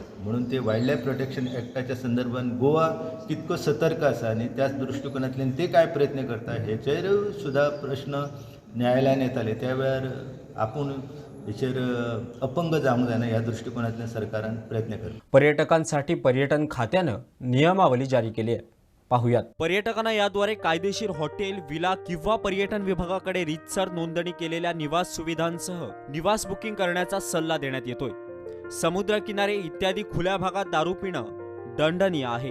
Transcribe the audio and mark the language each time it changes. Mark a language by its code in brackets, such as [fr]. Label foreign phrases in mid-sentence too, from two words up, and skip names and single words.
[kok] म्हणून ते [en] wild life protection [kok] एक्टाच्या संदर्भान गोवा कितको सतर्क आसा आनी त्याच दृश्टिकोनांतल्यान ते काय प्रयत्न करता हेचेरूय सुद्धा प्रश्न न्यायालयान येताले त्या वेळार आपूण हेचेर अपंग जावंक जायना ह्या दृश्टिकोनांतल्यान सरकारान प्रयत्न करता. [mr] पर्यटकांसाठी पर्यटन खात्यानं नियमावली जारी केली आहे. पाहुयात. पर्यटकांना याद्वारे कायदेशीर हॉटेल विला किंवा पर्यटन विभागाकडे रीतसर नोंदणी केलेल्या निवास सुविधांसह निवास बुकिंग करण्याचा सल्ला देण्यात येतोय. समुद्रकिनारे इत्यादी खुल्या भागात दारू पिणं दंडनीय आहे.